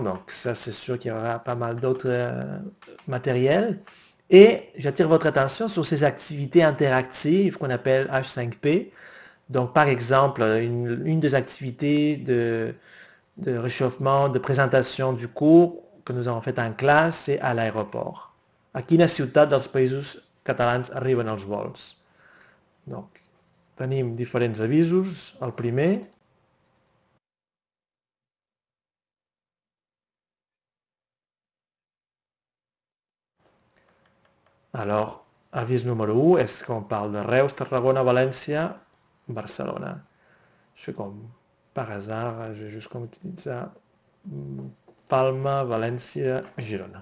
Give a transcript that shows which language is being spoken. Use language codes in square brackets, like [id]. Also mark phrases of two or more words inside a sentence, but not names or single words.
[fr] Donc ça, c'est sûr qu'il y aura pas mal d'autres matériels. Et j'attire votre attention sur ces activités interactives qu'on appelle H5P. Donc par exemple, une des activités de réchauffement, de présentation du cours que nous avons fait en classe, c'est à l'aéroport. [ca] A quina ciutat dels països catalans arriben els vols? Donc, tenim diferents avisos. El primer, [fr] alors, avís numéro 1, est-ce qu'on parle de Reus, Tarragona, València, Barcelona? Je fais comme par hasard, je vais juste comme ça, Palma, València, Girona.